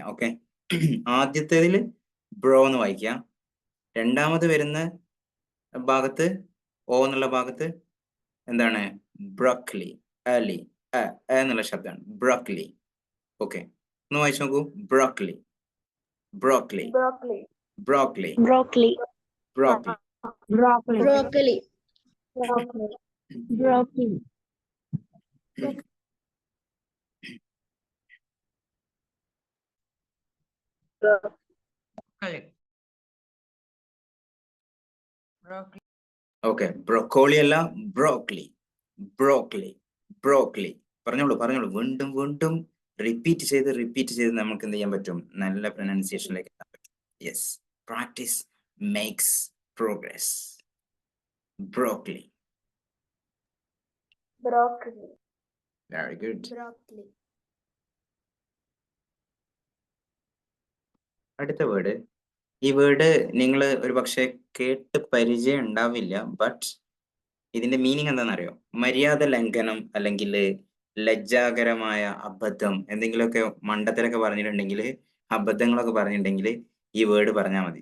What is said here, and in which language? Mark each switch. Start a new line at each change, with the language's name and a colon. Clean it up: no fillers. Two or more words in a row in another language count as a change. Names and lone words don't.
Malayalam: ഓക്കെ, ആദ്യത്തേതിൽ ബ്രോ എന്ന് വായിക്കാം, രണ്ടാമത് വരുന്ന ഭാഗത്ത് ഓ എന്നുള്ള ഭാഗത്ത് എന്താണ്? ബ്രോക്കലി. അലി. എന്നുള്ള ശബ്ദമാണ്. ബ്രോക്കലി. ഓക്കെ, ഒന്ന് വായിച്ചു നോക്കൂ. ബ്രോക്കലി, ബ്രോക്കലി,
English: Broccoli.
Malayalam: ബ്രോക്കലി,
English: Broccoli.
Malayalam: ബ്രോക്കലി.
English: Broccoli. Broccoli. Broccoli. Broccoli. Broccoli. Broccoli.
Malayalam: ഓക്കെ, ബ്രൊക്കോളി അല്ല, ബ്രോക്കലി, ബ്രോക്കലി, ബ്രോക്കലി. പറഞ്ഞോളൂ, പറഞ്ഞോളൂ. വീണ്ടും വീണ്ടും റിപ്പീറ്റ് ചെയ്ത് നമുക്ക് എന്ത് ചെയ്യാൻ പറ്റും? നല്ല പ്രൊനൗൺസിയേഷനിലേക്ക് എത്താൻ പറ്റും.
English: Yes, practice makes progress.
Malayalam: ബ്രോക്കലി.
English: Broccoli. Very good. Broccoli.
Malayalam: അടുത്ത വേർഡ്. ഈ വേർഡ് നിങ്ങൾ ഒരു പക്ഷേ കേട്ട് പരിചയം ഉണ്ടാവില്ല, ബട്ട് ഇതിന്റെ മീനിങ് എന്താണെന്നറിയോ? മര്യാദ ലംഘനം, അല്ലെങ്കിൽ ലജ്ജാകരമായ അബദ്ധം, എന്തെങ്കിലുമൊക്കെ മണ്ടത്തരൊക്കെ പറഞ്ഞിട്ടുണ്ടെങ്കിൽ, അബദ്ധങ്ങളൊക്കെ പറഞ്ഞിട്ടുണ്ടെങ്കിൽ ഈ വേർഡ് പറഞ്ഞാൽ മതി.